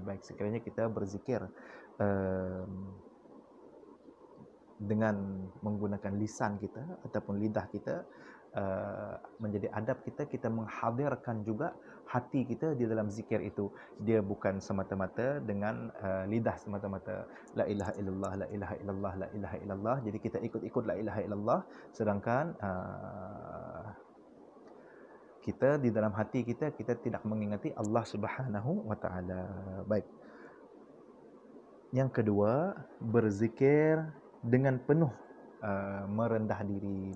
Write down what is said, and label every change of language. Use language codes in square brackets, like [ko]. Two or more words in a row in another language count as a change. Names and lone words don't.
[ms] Baik, sekiranya kita berzikir dengan menggunakan lisan kita ataupun lidah kita, menjadi adab kita menghadirkan juga hati kita di dalam zikir itu. Dia bukan semata-mata dengan lidah semata-mata, [ar] la ilaha illallah, la ilaha illallah, la ilaha illallah. [ms] Jadi kita ikut-ikut [ar] la ilaha illallah, [ms] sedangkan kita di dalam hati kita tidak mengingati Allah [ar] Subhanahu Wa Taala. [ms] Baik. Yang kedua, berzikir dengan penuh merendah diri.